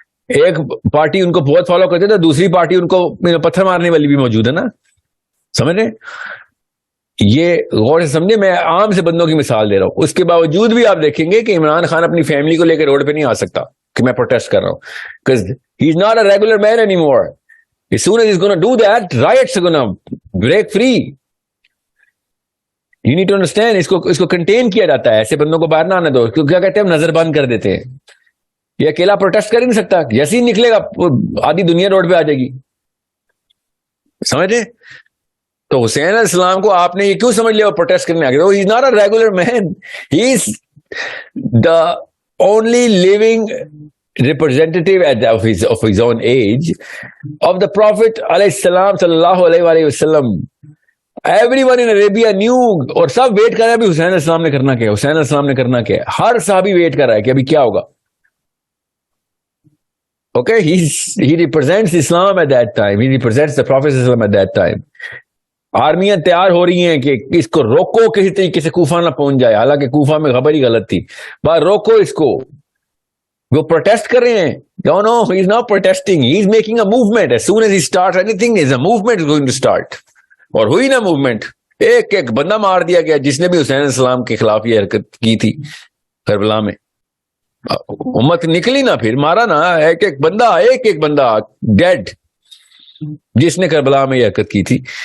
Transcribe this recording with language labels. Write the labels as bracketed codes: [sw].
[ur] ایک پارٹی ان کو بہت فالو کرتے تھے, دوسری پارٹی ان کو پتھر مارنے والی بھی موجود ہے نا. سمجھ رہے, یہ غور سے سمجھے, میں عام سے بندوں کی مثال دے رہا ہوں. اس کے باوجود بھی آپ دیکھیں گے کہ عمران خان اپنی فیملی کو لے کے روڈ پہ نہیں آ سکتا کہ میں پروٹیسٹ کر رہا ہوں, [en] because he is not a regular man anymore. As soon as he's going to do that, riots are going to break free. You need to understand, [ur] اس کو کنٹین کیا جاتا ہے. ایسے بندوں کو باہر نہ آنے دو. کیا کہتے ہیں, ہم نظر بند کر دیتے ہیں. یہ اکیلا پروٹیسٹ کر ہی نہیں سکتا, جیسے ہی نکلے گا آدھی دنیا روڈ پہ آ جائے گی. سمجھے, تو حسین علیہ السلام کو آپ نے یہ کیوں سمجھ لیا وہ پروٹیسٹ کرنے آ گیا. [en] He is not a regular man. He is the only living representative of his own age of the Prophet alayhi salam sallallahu alayhi wa sallam. Everyone in Arabia knew, [ur] اور سب ویٹ کر رہا ہے ابھی حسین علیہ السلام نے کرنا کیا, حسین علیہ السلام نے کرنا کیا. ہر صحابی ویٹ کر رہا ہے کہ ابھی کیا ہوگا. [en] Okay, he represents Islam at that time. He represents the Prophet ﷺ at that time. [ur] آرمیاں تیار ہو رہی ہیں کہ اس کو روکو, کسی طریقے سے کوفہ نہ پہنچ جائے. حالانکہ کوفہ میں خبر ہی غلط تھی. بس روکو اس کو. وہ پروٹیسٹ کر رہے ہیں. [en] No, he is not protesting. He is making a movement. As soon as he starts anything, there's a movement is going to start. [ur] اور ہوئی نا موومنٹ. ایک بندہ مار دیا گیا جس نے بھی حسین علیہ السلام کے خلاف یہ حرکت کی تھی کربلا میں. امت نکلی نا, پھر مارا نا ایک بندہ ڈیڈ جس نے کربلا میں یہ حرکت کی تھی.